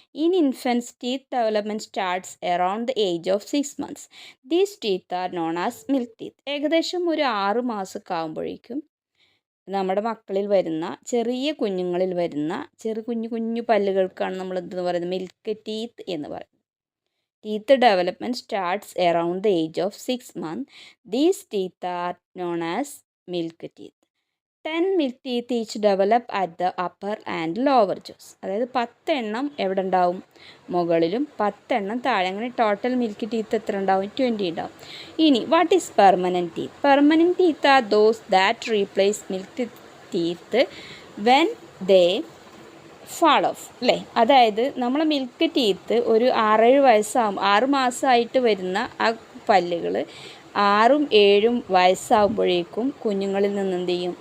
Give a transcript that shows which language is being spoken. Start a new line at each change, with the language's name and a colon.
English: In infants teeth development starts around the age of 6 months. These teeth are known as milk teeth.
Malayalam: ഏകദേശം ഒരു 6 മാസമൊക്കെ ആകുമ്പോഴേക്കും നമ്മുടെ മക്കളിൽ വരുന്ന ചെറിയ കുഞ്ഞുങ്ങളിൽ വരുന്ന കുഞ്ഞു പല്ലുകൾക്കാണ് നമ്മൾ എന്തെന്ന് പറയുന്നത്? മിൽക്ക് ടീത്ത് എന്ന് പറയുന്നത്.
English: Teeth development starts around the age of 6 months. These teeth are known as milk teeth. 10 milk teeth each develop at the upper and lower jaws.
Malayalam: അതായത് 10 എണ്ണം എവിടെ ഉണ്ടാവും? മുകളിലും 10 എണ്ണം താഴെ. അങ്ങനെ ടോട്ടൽ മിൽക്ക് ടീത്ത് എത്ര ഉണ്ടാവും? 20 ഉണ്ടാവും. ഇനി
English: What is permanent teeth? Permanent teeth are those that replace milk teeth when they fall off അല്ലേ?
Malayalam: അതായത് നമ്മൾ മിൽക്ക് ടീത്ത് ഒരു 6-7 വയസ്സാകും, 6 മാസമായിട്ട് വരുന്ന ആ പല്ലുകൾ 6-7 വയസ്സാകുമ്പോഴേക്കും കുഞ്ഞുങ്ങളിൽ നിന്ന് എന്ത് ചെയ്യും?